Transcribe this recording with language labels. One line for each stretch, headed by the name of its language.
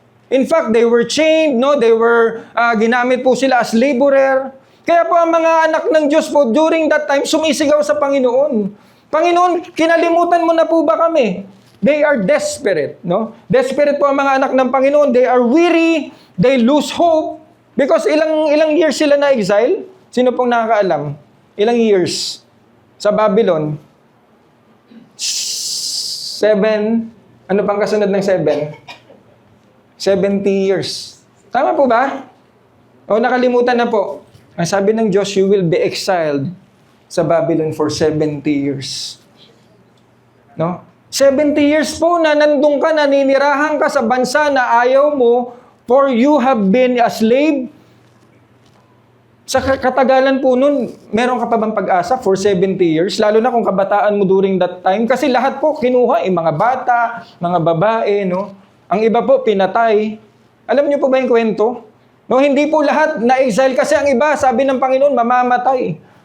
English: In fact, they were chained, no? They were,
Filipino: ginamit po sila
English: as laborer.
Filipino: Kaya po ang mga anak ng Diyos po,
English: during that time,
Filipino: sumisigaw sa Panginoon. Panginoon, kinalimutan mo na po ba kami?
English: They are desperate,
Filipino: no? Desperate po ang mga anak ng Panginoon.
English: They are weary, they lose hope. Because
Filipino: ilang years sila na exile? Sino pong nakakaalam? Ilang years? Sa Babylon? 7, ano pang kasunod ng 7? 70 years. Tama po ba? O nakalimutan na po. Ang sabi ng Diyos,
English: you will be exiled sa Babylon for 70 years. No?
Filipino: 70 years po na nandun ka, naninirahan ka sa bansa na ayaw mo,
English: for you have been a slave.
Filipino: Sa katagalan po nun, meron ka pa bang pag-asa
English: for 70 years?
Filipino: Lalo na kung kabataan mo
English: during that time.
Filipino: Kasi lahat po kinuha, mga bata, mga babae, no? Ang iba po, pinatay. Alam niyo po ba yung kwento? No, hindi po lahat na-exile kasi ang iba, sabi ng Panginoon, mamamatay.